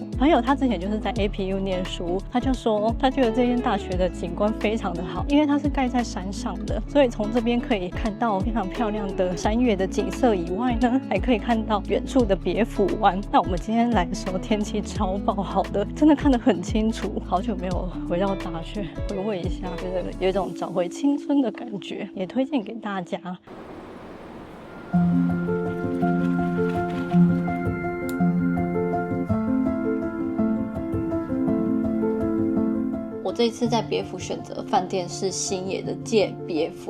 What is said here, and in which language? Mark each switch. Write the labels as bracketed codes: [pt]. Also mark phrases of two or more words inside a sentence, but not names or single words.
[zh] 朋友他之前就是在 APU 念書，他就說他覺得這間大學的景觀非常的好，因為它是蓋在山上的，所以從這邊可以看到非常漂亮的山岳的景色以外呢，還可以看到遠處的別府灣。那我們今天來的時候天氣超爆好的，真的看得很清楚。好久沒有回到大學，回味一下，覺得有一種找回青春的感覺，也推薦給大家。我這一次在別府選擇飯店是星野的界別府。